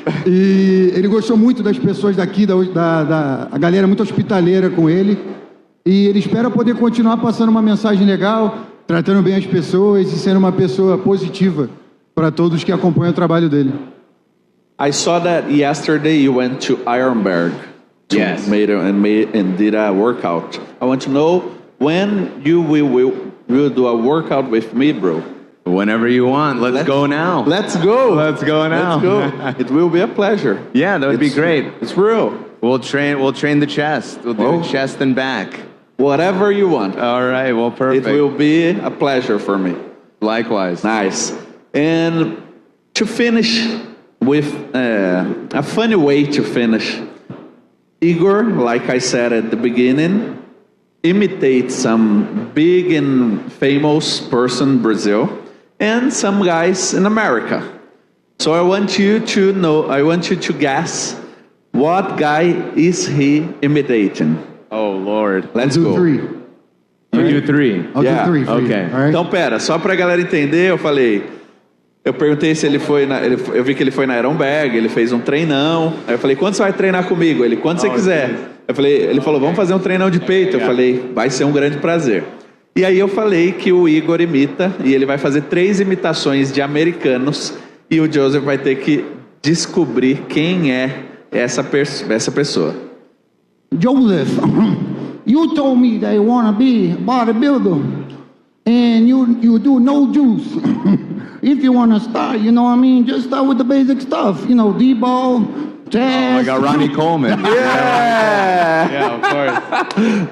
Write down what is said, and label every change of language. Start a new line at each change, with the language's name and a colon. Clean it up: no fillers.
Portuguese: E ele gostou muito das pessoas daqui, a galera muito hospitaleira com ele. E ele espera poder continuar passando uma mensagem legal, tratando bem as pessoas e sendo uma pessoa positiva para todos que acompanham o trabalho dele.
English: I saw that yesterday you went to Ironberg. Yes. And did a workout. I want to know when you will do a workout with me, bro. Whenever you want. Let's go now. Let's go. Let's go now. Let's go. It will be a pleasure. Yeah, that would be great. It's real. We'll train the chest. We'll do chest and back. Whatever you want. All right, well, perfect. It will be a pleasure for me. Likewise. Nice. And to finish with a funny way to finish. Igor, like I said at the beginning, imitates some big and famous person in Brazil and some guys in America. So I want you to guess what guy is he imitating. Oh, Lord. Let's Do go. 3. You do 3. I'll Yeah, do 3 for okay. you. All right?
Portuguese: Então, pera, só pra galera entender, eu perguntei se ele foi eu vi que ele foi na Ironberg, ele fez um treinão. Aí eu falei, quando você vai treinar comigo? Ele, quando você quiser. Ele falou, vamos fazer um treinão de peito. Eu falei, vai ser um grande prazer. E aí eu falei que o Igor imita, e ele vai fazer 3 imitações de americanos, e o Joseph vai ter que descobrir quem é essa pessoa.
English: Joseph, you told me that you want to be a bodybuilder and you do no juice. If you want to start, you know what I mean, just start with the basic stuff. You know, D-ball, Oh, jazz. I got Ronnie Coleman. Yeah, of course.